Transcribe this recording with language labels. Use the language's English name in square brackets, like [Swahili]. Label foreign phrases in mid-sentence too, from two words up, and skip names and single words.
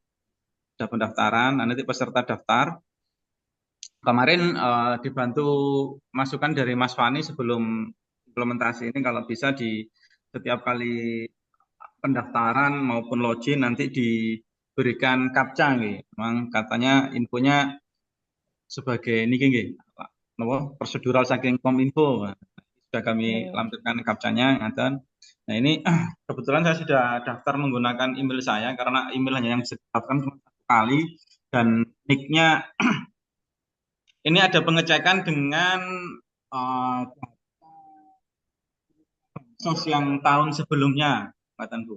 [Indonesian] Ada pendaftaran, nanti peserta daftar. Kemarin dibantu masukan dari Mas Fani sebelum implementasi ini, kalau bisa di setiap kali pendaftaran maupun login nanti diberikan captcha nggih. Memang katanya infonya sebagai [Javanese] niki nggih, [Indonesian] napa prosedural saking Kominfo. Nah, sudah kami lampirkan captcha-nya ngaten. Nah, ini kebetulan saya sudah daftar menggunakan email saya karena email hanya yang bisa didaftarkan cuma 1 kali, dan nick-nya ini ada pengecekan dengan sos yang tahun sebelumnya, ngaten, Bu.